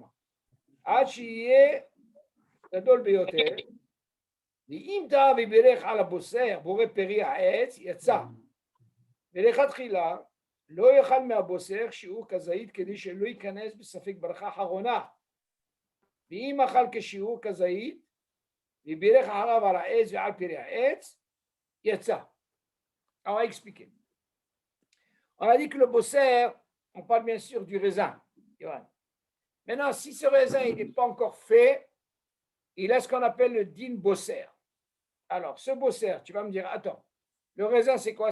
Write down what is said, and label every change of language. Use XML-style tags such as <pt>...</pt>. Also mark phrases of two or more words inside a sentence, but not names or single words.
<he>עד שיהיה גדול ביותר, ואם טעה ובירך על הבוסר בורא פרי העץ, יצא. ולכתחילה לא יאכל מהבוסר שיעור כזית כדי שלא ייכנס בספק ברכה אחרונה. ואם אכל כשיעור כזית ובירך אחריו על העץ ועל פרי העץ, יצא.</he> <fr>On va expliquer. On a dit que le bosser, on parle bien sûr du raisin. Maintenant, si ce raisin n'est pas encore fait, il a ce qu'on appelle le</fr> <he>דין בוסר.</he> <fr>Alors, ce bosser, tu vas me dire, attends, le raisin, c'est quoi?</fr>